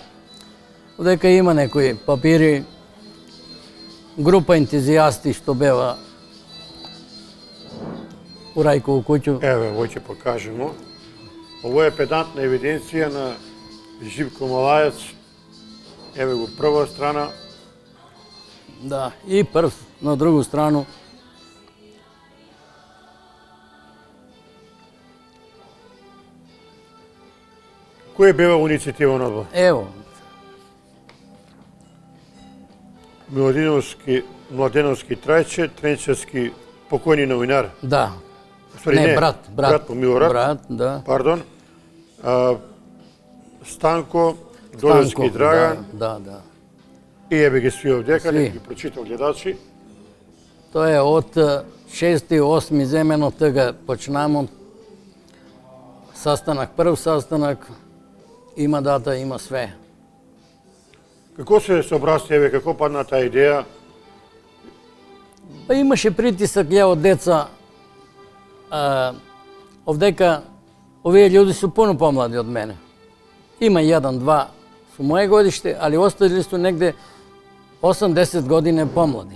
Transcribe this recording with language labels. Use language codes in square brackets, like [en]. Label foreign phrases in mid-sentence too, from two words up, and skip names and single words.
[mk] Дека има некои папири, група ентузијасти што бева у Рајкову куќу. Еве, ово ќе покажемо. Ово е педантна евиденција на Живко Малаец. Еве го прва страна. Да, и прв на другу страну. Кој бева иницијативен одбор? Ево, Младеновски Трајче, Тренчевски покојни новинар. да. Ствари, Не, брат. Брат по Милорад. Брат, да. Пардон. Станко, Долевски Драган. Да. И еве ги сви овдека, Сви. не ги прочитал гледачи. Тоа е од 6-8 земено тага почнемо. Састанак, прв састанак, има дата, има све. Како се собрасте, еве, како падна таа идеја? Па имаше притисак ја од деца. Овдека овие луѓе су пуно помлади од мене. Има 1-2 су моје годиште, али остали су негде 8-10 години помлади.